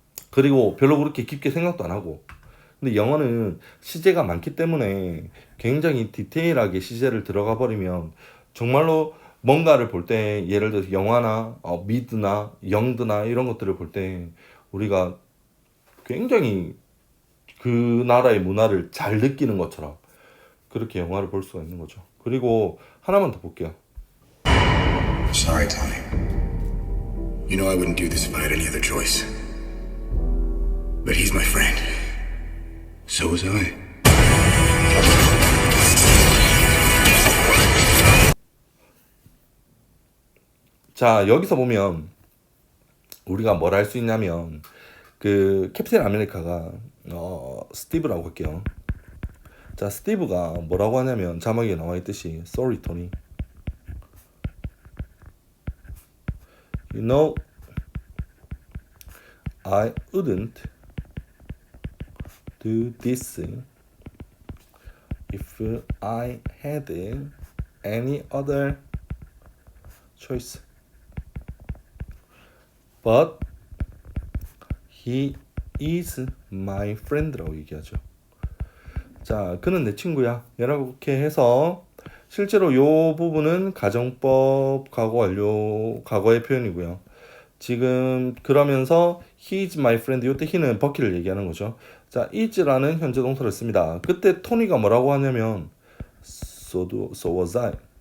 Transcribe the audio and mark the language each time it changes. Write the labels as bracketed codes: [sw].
[ko] 그리고 별로 그렇게 깊게 생각도 안 하고. 근데 영어는 시제가 많기 때문에 굉장히 디테일하게 시제를 들어가 버리면 정말로 뭔가를 볼 때 예를 들어서 영화나 미드나 영드나 이런 것들을 볼 때 우리가 굉장히 그 나라의 문화를 잘 느끼는 것처럼 그렇게 영화를 볼 수가 있는 거죠. 그리고 하나만 더 볼게요. [en] Sorry, Tony. You know I wouldn't do this if I had any other choice. But he's my friend. So was I. [ko] 자, 여기서 보면 우리가 뭘 할 수 있냐면 그 캡틴 아메리카가 스티브라고 할게요. 자, 스티브가 뭐라고 하냐면 자막에 나와 있듯이 [en] Sorry, Tony. You know, I wouldn't do this if I had any other choice. But he is my friend라고 [ko] 얘기하죠. 자, 그는 내 친구야. 이렇게 해서 실제로 이 부분은 가정법 과거 완료 과거의 표현이고요. 지금 그러면서 [en] he is my friend [ko] 이때 he는 버키를 얘기하는 거죠. 자, is라는 현재 동사를 씁니다. 그때 토니가 뭐라고 하냐면 [en] so was I.